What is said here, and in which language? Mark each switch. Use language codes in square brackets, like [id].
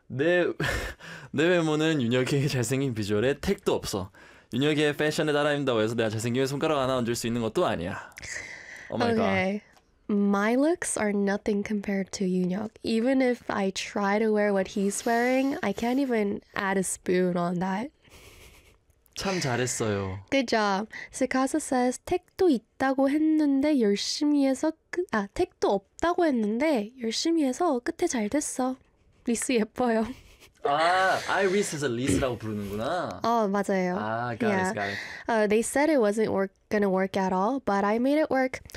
[ko] 내 외모는 윤혁이의 잘생긴 비주얼에 택도 없어. 윤혁이의 패션에 따라입는다고 해서 내가 잘생김에 손가락 하나 얹을 수 있는 것도 아니야. [en] Oh my god. okay. My looks are nothing compared to Yunhyuk. Even if I try to wear what he's wearing, I can't even add a spoon on that. [ko] 참 잘했어요. [en] 굿 job. [ko] 스카사 [en] says [ko] 택도 있다고 했는데 열심히 해서 택도 없다고 했는데 열심히 해서 끝에 잘 됐어. 리스 예뻐요. 아이리스에서 리스라고 부르는구나. 어, 맞아요. [en] Got it, Yeah. got it. They said it wasn't work gonna work at all, but I made it work.